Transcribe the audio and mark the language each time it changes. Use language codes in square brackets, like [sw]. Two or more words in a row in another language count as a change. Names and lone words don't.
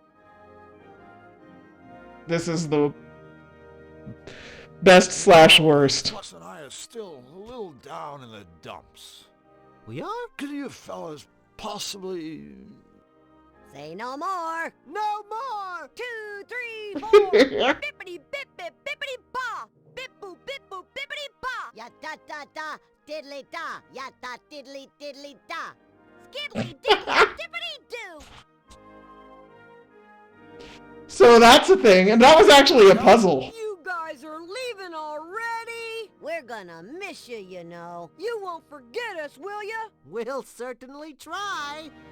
[en] This is the best/worst. Plus and I are still a little down in the dumps. We are? Could you fellas possibly... Say no more! No more! 2, 3, 4! Bippity bip bip bippity ba! Bip boop bip boop bippity ba! Ya da da da, diddly da, ya da diddly diddly da. Skiddly diddly dippity doo! So that's a thing, and that was actually a puzzle. You guys are leaving already? We're gonna miss you, you know. You won't forget us, will ya? We'll certainly try.